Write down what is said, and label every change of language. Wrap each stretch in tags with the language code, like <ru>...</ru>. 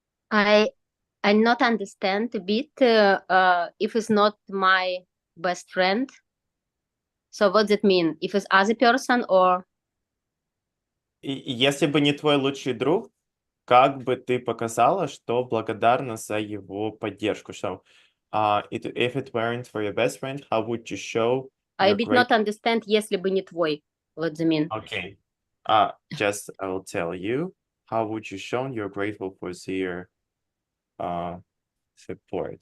<en>I not understand a bit if it's not my best friend. So what does it mean? If it's other person or?</en> <ru>Если бы не твой лучший друг, как бы ты показала, что благодарна за его поддержку?</ru> <en>So, if it weren't for your best friend, how would you show? I did not understand.</en> <ru>Если бы не твой.</ru> <en>What does it mean? Okay. Just I will tell you. How would you show you're grateful for their support?</en>